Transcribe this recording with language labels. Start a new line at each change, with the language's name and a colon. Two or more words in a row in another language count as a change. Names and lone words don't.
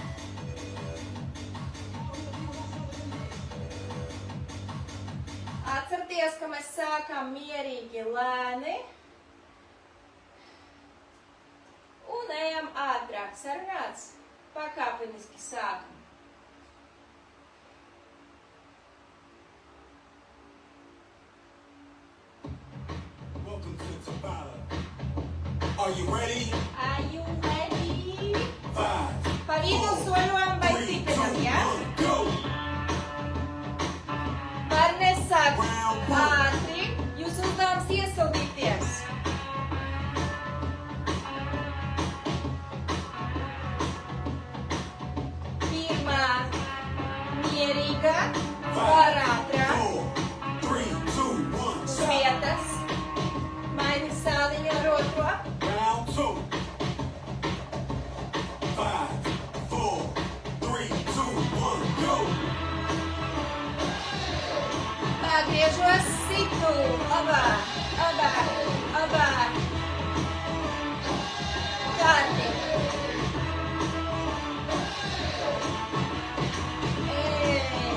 Latvian: Atcerieties, ka mēs sākam mierīgi lēni un ejam ātrāk. Sarunāts? Pakāpeniski sākam.
English: Are you ready? Are you ready? 5,
Latvian: Pa vidu soļojam vai
English: 3, 2,
Latvian: stiprinam, ja?
English: 1, go!
Latvian: Var nesākt ātri, jūs uzdevums iesildīties. Pirmā mierīga, var ātrāk,
English: 4, 3, 2, 1,
Latvian: uz stop! vietas. Maini sāniņu ar otro.
English: Round 2. 5, 4, 3, 2, 1, go!
Latvian: Pagriežos, situ, labāk, labāk, labāk. Kārtīgi. Ej.